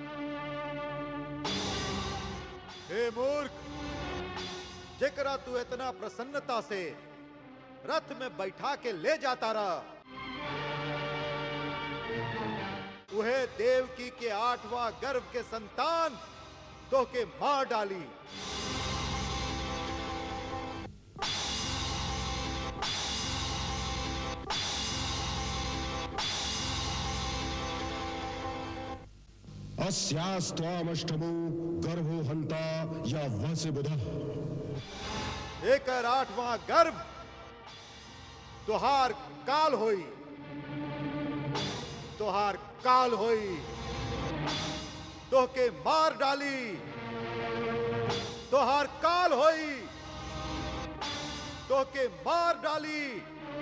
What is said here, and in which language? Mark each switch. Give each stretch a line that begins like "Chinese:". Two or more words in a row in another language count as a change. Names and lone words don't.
Bhojpuri: हे मूर्ख, जेकरा तू इतना प्रसन्नता से रथ में बैठा के ले जाता रह, उहे देवकी के 8वां गर्भ के संतान तो के मार डाली।
Sanskrit: अस्यास्त्वामष्टमो गर्भो हंता या वसे बुधः।
Bhojpuri: एकर 8वां गर्भ तुहार काल होई, तुहार काल होई, तोहके मार डाली, तुहार काल होई, तोहके मार डाली।